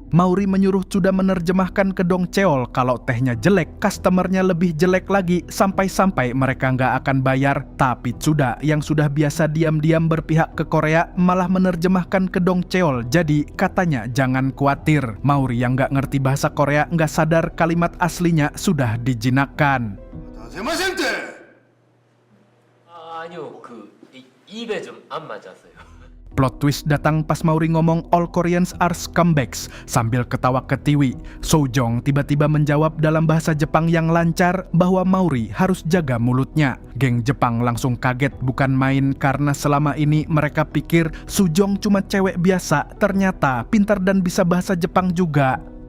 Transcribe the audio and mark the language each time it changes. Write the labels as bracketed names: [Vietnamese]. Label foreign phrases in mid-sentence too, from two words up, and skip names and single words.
[Indonesian] Mauri menyuruh sudah menerjemahkan ke Dong Cheol kalau tehnya jelek, customernya lebih jelek lagi, sampai-sampai mereka nggak akan bayar. Tapi Tsuda yang sudah biasa diam-diam berpihak ke Korea malah menerjemahkan ke Dong Cheol. Jadi katanya jangan khawatir. Mauri yang nggak ngerti bahasa Korea nggak sadar kalimat aslinya sudah dijinakkan. [Korean] 아니요, 입에 좀 안 맞았어요. [Indonesian] Plot twist datang pas Mauri ngomong [English] all Koreans are scumbags [Indonesian] sambil ketawa ketiwi. Sojong tiba-tiba menjawab dalam bahasa Jepang yang lancar bahwa Mauri harus jaga mulutnya. Geng Jepang langsung kaget bukan main karena selama ini mereka pikir Sojong cuma cewek biasa, ternyata pintar dan bisa bahasa Jepang juga.